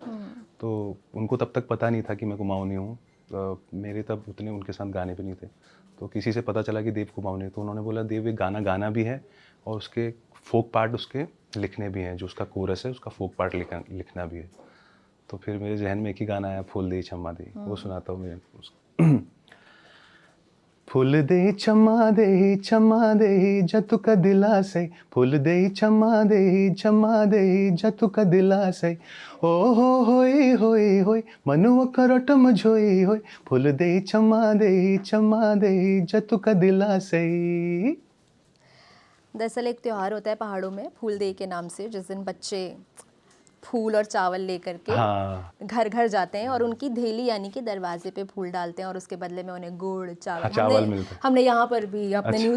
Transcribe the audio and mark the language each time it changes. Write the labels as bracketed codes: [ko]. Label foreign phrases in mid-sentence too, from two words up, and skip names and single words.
[hi] तो उनको तब तक पता नहीं था कि मैं कुमाऊनी हूँ। मेरे तब उतने उनके साथ गाने भी नहीं थे। तो किसी से पता चला कि देव कुमाऊनी है, तो उन्होंने बोला देव एक गाना गाना भी है और उसके [en] folk part [hi] उसके लिखने भी हैं, जो उसका कोरस है उसका [en] folk part [hi] लिखना भी है। तो फिर मेरे ज़हन में एक ही गाना आया, फूल देई छम्मा देई, वो सुनाता हूँ मैं उसको। [kfy] फूल देई छम्मा देई जतुक दिलासै, फूल देई छम्मा देई जतुक दिलासै, ओ होई होई होई मनुव करटम झोई होई, फूल देई छम्मा देई जतुक दिलासै। [hi] दरअसल एक त्योहार होता है पहाड़ों में फूल दे के नाम से, जिस दिन बच्चे फूल और चावल लेकर के हाँ, घर घर जाते हैं और उनकी धेली यानी कि दरवाजे पे फूल डालते हैं और उसके बदले में उन्हें गुड़ हाँ, चावल, हमने चावल मिलता है। हमने यहाँ पर भी अपने अच्छा,